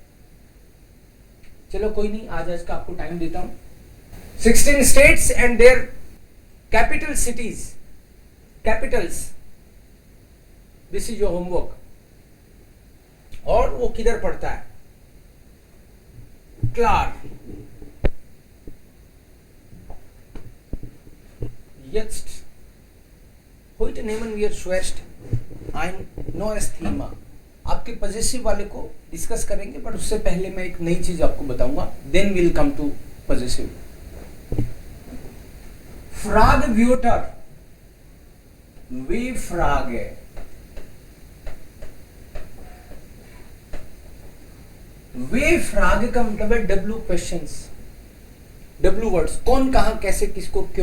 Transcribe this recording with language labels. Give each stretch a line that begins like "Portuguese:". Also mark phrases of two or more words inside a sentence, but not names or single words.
Hindi: चलो कोई नहीं, आज का आपको टाइम देता हूं।
English: 16 states and their capital cities, capitals, this is your homework.
Hindi: और वो किधर पड़ता है? क्लार,
German: jetzt heute nehmen wir zuerst ein neues Thema।
Hindi: आपके पॉजिटिव वाले को डिस्कस करेंगे, बट उससे पहले मैं एक नई चीज आपको बताऊंगा,
English: then will come to positive.
German: Frage Wörter, W Frage है। W Frage
Hindi: का मतलब है
English: W questions, W words,
Hindi: कौन, कहां, कैसे, किसको, क्यों।